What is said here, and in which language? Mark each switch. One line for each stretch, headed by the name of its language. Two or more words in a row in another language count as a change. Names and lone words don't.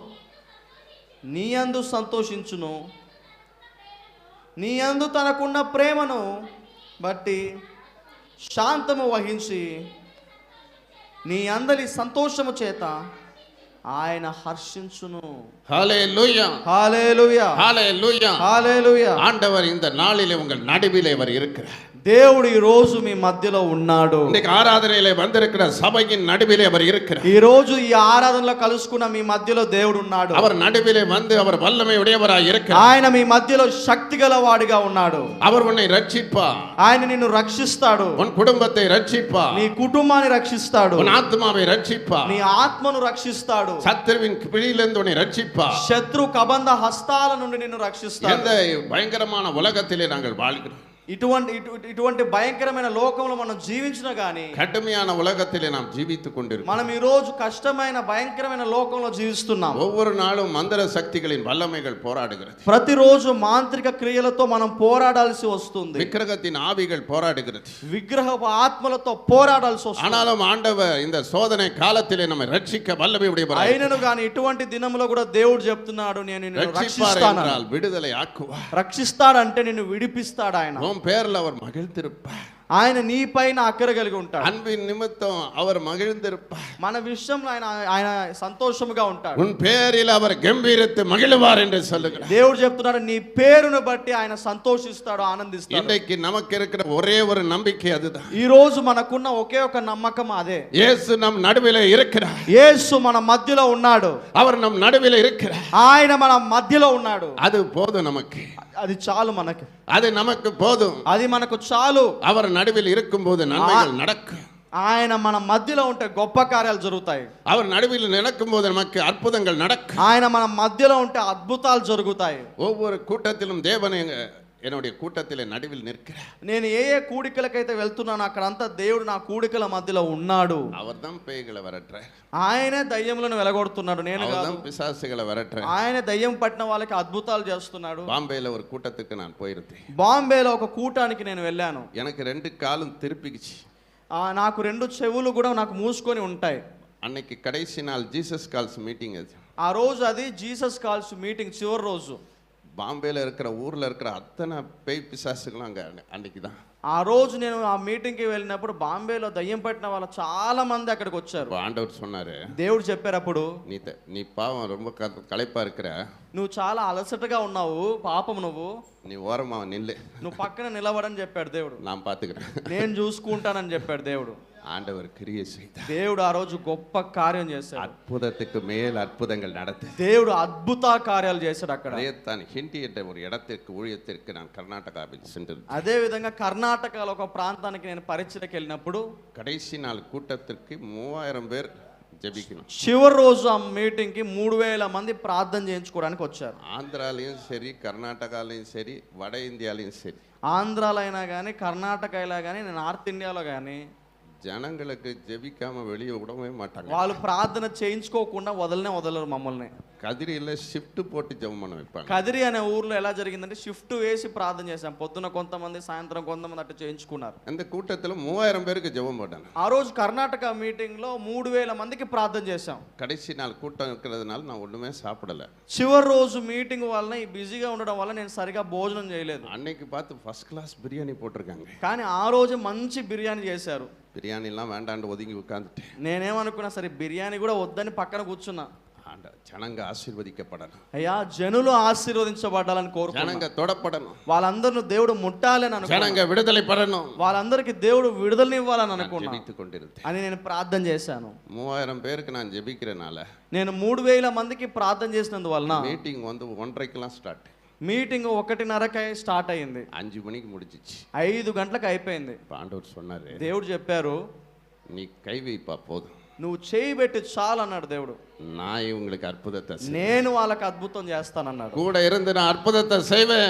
Telugu: నీ యందు సంతోషించును, నీ యందు తనకున్న ప్రేమను బట్టి శాంతము వహించి నీ అందరి సంతోషము చేత ఆయన హర్షించును.
Tamil: ஹல்லேலூயா,
Telugu: హల్లెలూయా,
Tamil: ஹல்லேலூயா,
Telugu: హల్లెలూయా.
Tamil: ஆண்டவர் இந்த நாளிலே உங்கள் நடுவிலே அவர் இருக்கிறார்.
Telugu: దేవుడు ఈ రోజు మీ మధ్యలో ఉన్నాడు.
Tamil: இன்னைக்கு ஆராதனையிலே வந்திருக்கிற சபையின் நடுவிலே அவர் இருக்கிறார்.
Telugu: ఈ రోజు ఈ ఆరాధనలో కలుసుకున్న మీ మధ్యలో దేవుడు ఉన్నాడు.
Tamil: அவர் நடுவிலே வந்து அவர் வல்லமை உடையவராய் இருக்கிறார்.
Telugu: ఆయన మీ మధ్యలో శక్తి గలవాడిగా ఉన్నాడు.
Tamil: அவர் உன்னை ரட்சிப்பார்.
Telugu: ఆయన నిన్ను రక్షిస్తాడు.
Tamil: உன் குடும்பத்தை ரட்சிப்பார்.
Telugu: నీ కుటుంబాన్ని రక్షిస్తాడు.
Tamil: உன் ஆத்மாவை ரட்சிப்பார்.
Telugu: నీ ఆత్మను రక్షిస్తాడు.
Tamil: சத்துருவின் பிடியிலிருந்து உன்னை ரட்சிப்பார்.
Telugu: శత్రు కబంధ హస్తాల నుండి నిన్ను రక్షిస్తాడు.
Tamil: எந்த பயங்கரமான உலகத்திலே நாங்கள் வாழ்கிறோம்,
Telugu: ఇటువంటి భయంకరమైన లోకంలో మనం జీవించినా గానీ
Tamil: கடுமையான உலகத்திலே நாம் ஜீவித்துக் கொண்டிருக்கிறோம்.
Telugu: మనం ఈ రోజు కష్టమైన భయంకరమైన లోకంలో జీవిస్తున్నాం.
Tamil: ஒவ்வொரு நாளும் மந்திர சக்திகளின் வல்லமைகள் போராடுகிறது.
Telugu: ప్రతిరోజు మాంత్రిక క్రియలతో మనం పోరాడాల్సి వస్తుంది.
Tamil: விக்கிரகத்தின் ஆவிகள் போராடுகிறது.
Telugu: విగ్రహ ఆత్మలతో పోరాడాల్సి వస్తుంది.
Tamil: ஆனாலும் ஆண்டவர் இந்த சோதனை காலத்திலே நம்மை ரட்சிக்க வல்லமை உடையவராய்
Telugu: అయినను గాని ఇటువంటి దినంలో కూడా దేవుడు చెప్తున్నాడు, నేను నిన్ను రక్షిస్తాను.
Tamil: என்றால் விடுதலை ஆக்குவார்.
Telugu: రక్షిస్తాడంటే నిన్ను విడిపిస్తాడు. ఆయన
Tamil: உன் பேர்ல அவர் மகிழ்ந்திருப்பார்.
Telugu: ఆయన నీ పైన అక్కర కలిగి ఉంటాడు.
Tamil: அன்பின் நிமித்தம் அவர் மகிழ்ந்திருப்பார்.
Telugu: మన విషయంలో ఆయన సంతోషముగా ఉంటాడు.
Tamil: உன் பேரில் அவர் கம்பீரித்து மகிழ்வார் என்று சொல்லுகிறார்.
Telugu: దేవుడు చెప్తున్నాడు, నీ పేరును బట్టి ఆయన సంతోషిస్తాడు, ఆనందిస్తాడు.
Tamil: இன்றைக்கு நமக்கு இருக்கிற ஒரே ஒரு நம்பிக்கை அதுதான்.
Telugu: ఈ రోజు మనకున్న ఒకే ఒక నమ్మకం అదే.
Tamil: இயேசு நம் நடுவிலே இருக்கிறார்.
Telugu: యేసు మన మధ్యలో ఉన్నాడు.
Tamil: அவர் நம் நடுவிலே இருக்கிறார்.
Telugu: ఆయన మన మధ్యలో ఉన్నాడు.
Tamil: அது போதும் நமக்கு.
Telugu: అది చాలు మనకి.
Tamil: அது நமக்கு போதும்.
Telugu: అది మనకు చాలు.
Tamil: அவர் நடுவில் இருக்கும்போது நன்மைகள் நடக்கும்.
Telugu: ఆయన మన మధ్యలో ఉంటే గొప్ప కార్యాలు జరుగుతాయి.
Tamil: அவர் நடுவில் நடக்கும்போது நமக்கு அற்புதங்கள் நடக்கும்.
Telugu: ఆయన మన మధ్యలో ఉంటే అద్భుతాలు జరుగుతాయి.
Tamil: ஒவ்வொரு கூட்டத்திலும் தேவன் என்னுடைய கூட்டத்திலே நடுவில் நிற்கிறார்.
Telugu: నేను ఏ కూడికలకైతే వెళ్తున్నానో అక్కడంతా దేవుడు నా కూడికల మధ్యలో ఉన్నాడు.
Tamil: அவர்தான் பேய்களை விரட்டுறார்.
Telugu: ఆయనే దయ్యములను వెలగొడుతున్నాడు, నేను కాదు.
Tamil: அவர்தான் பிசாசுகளை விரட்டுறார்.
Telugu: ఆయన దయ్యం పట్టిన వాళ్ళకి అద్భుతాలు చేస్తున్నాడు.
Tamil: பாம்பேல ஒரு கூட்டத்துக்கு நான் போயிருந்தேன்.
Telugu: బాంబేలో ఒక కూటానికి నేను వెళ్ళాను.
Tamil: எனக்கு 2 காலும் திருப்பிக்கிச்சு.
Telugu: నాకు 2 చెవులు కూడా నాకు మూసుకొని ఉంటాయి.
Tamil: அன்னைக்கு கடைசி நாள் ஜீசஸ் கால்ஸ் மீட்டிங் அது.
Telugu: ఆ రోజు అది జీసస్ కాల్స్ మీటింగ్ చివరి రోజు.
Tamil: பாம்பேல இருக்கிற ஊர்ல இருக்கிற அத்தனை பேய் பிசாசுகளும் அங்க அன்னைக்கு தான்.
Telugu: ఆ రోజు నేను ఆ మీటింగ్కి వెళ్ళినప్పుడు బాంబేలో దయ్యం పట్టిన వాళ్ళు చాలా మంది అక్కడికి వచ్చారు.
Tamil: ஆண்டவர் சொன்னாரு,
Telugu: దేవుడు చెప్పారు అప్పుడు,
Tamil: நீ பாவம் ரொம்ப களைப்பா இருக்கிற,
Telugu: నువ్వు చాలా అలసటగా ఉన్నావు, పాపం
Tamil: நீ ஓரமா நில்லு,
Telugu: నువ్వు పక్కన నిలబడని చెప్పాడు దేవుడు.
Tamil: நான் பாத்துக்கிறேன்,
Telugu: నేను చూసుకుంటానని చెప్పాడు దేవుడు.
Tamil: ஆண்டவர் கிரியை செய்தார்.
Telugu: దేవుడు ఆ రోజు గొప్ప కార్యం చేశాడు.
Tamil: அற்புதத்துக்கு மேல் அற்புதங்கள் நடந்து
Telugu: దేవుడు అద్భుత కార్యాలు చేశాడు అక్కడ.
Tamil: தான் ஹிண்டி என்ற ஒரு இடத்திற்கு ஊழியத்திற்கு நான் கர்நாடகாவில் சென்று,
Telugu: అదే విధంగా కర్ణాటకలో ఒక ప్రాంతానికి నేను పరిచయకి వెళ్ళినప్పుడు
Tamil: கடைசி நாள் கூட்டத்திற்கு 3000 பேர் ஜெபிக்கணும்.
Telugu: చివరి రోజు ఆ మీటింగ్ కి 3000 మంది ప్రార్థన చేయించుకోవడానికి వచ్చారు.
Tamil: ஆந்திராலையும் சரி, கர்நாடகாலையும் சரி, வட இந்தியாலையும் சரி,
Telugu: ఆంధ్రాలో అయినా కానీ, కర్ణాటక అయినా కానీ, నార్త్ ఇండియాలో కానీ
Tamil: ஜனங்களுக்கு ஜெபிக்காம வெளியே விடவே மாட்டாங்க.
Telugu: వాళ్ళు ప్రార్థన చేయించుకోకుండా వదలరు మమ్మల్ని.
Tamil: கதிரியில் ஷிஃப்ட் போட்டு ஜெபம் பண்ண வைப்பாங்க.
Telugu: కదిరి అనే ఊర్లో ఎలా జరిగిందంటే షిఫ్ట్ వేసి ప్రార్థన చేశాం. పొద్దున కొంతమంది, సాయంత్రం కొంతమంది అట్లా చేయించుకున్నారు.
Tamil: அந்த கூட்டத்தில் 3000 பேருக்கு ஜெபம் போட்டாங்க.
Telugu: ఆ రోజు కర్ణాటక మీటింగ్ లో 3000 మందికి ప్రార్థన చేశాం.
Tamil: கடைசி நாள் கூட்டம் இருக்கிறதுனால நான் ஒண்ணுமே சாப்பிடல.
Telugu: చివరి రోజు మీటింగ్ వలన బిజీగా ఉండడం వల్ల నేను సరిగా భోజనం చేయలేదు.
Tamil: அன்னைக்கு பார்த்து
English: first class
Tamil: பிரியாணி போட்டிருக்காங்க.
Telugu: కానీ ఆ రోజు మంచి బిర్యానీ చేశారు.
Tamil: பிரியாணி எல்லாம் வேண்டாண்டு ஒதுங்கி உட்கார்ந்துட்டேன்.
Telugu: నేనేమనుకున్నా, సరే బిర్యానీ కూడా వద్దని పక్కన కూర్చున్నా.
Tamil: ஜனங்க ஆசீர்வதிக்கப்படணும்,
Telugu: అయ్యా జనులు ఆశీర్వదించబడాలని కోరుకున్నా.
Tamil: ஜனங்க தொடப்படணும்,
Telugu: వాళ్ళందరూ దేవుడు ముట్టాలని అనుకున్నా.
Tamil: ஜனங்க விடுதலை பெறணும்,
Telugu: వాళ్ళందరికీ దేవుడు విడుదలనివ్వాలని అనుకున్నా.
Tamil: ஜெபித்துக் கொண்டிருந்தேன்.
Telugu: అని నేను ప్రార్థన చేశాను.
Tamil: 3000 பேருக்கு நான் ஜெபிக்கிறனால
Telugu: నేను 3000 మందికి ప్రార్థన చేసినందువలన
Tamil: மீட்டிங் வந்து 1:30க்குலாம் ஸ்டார்ட்.
Telugu: మీటింగ్ 1:30కి స్టార్ట్ అయింది.
Tamil: 5 மணிக்கு முடிஞ்சிச்சு.
Telugu: 5 గంటలకు అయిపోయింది.
Tamil: ஆண்டவர் சொன்னாரு,
Telugu: దేవుడు చెప్పారు,
Tamil: நீ கை வைப்பா போதும்,
Telugu: నువ్వు చేయి పెట్టి చాలు అన్నాడు దేవుడు.
Tamil: நான் இவங்களுக்கு அற்புதத்தை
Telugu: నేను వాళ్ళకి అద్భుతం చేస్తానన్నాడు.
Tamil: கூட இருந்து நான் அற்புதத்தை செய்வேன்,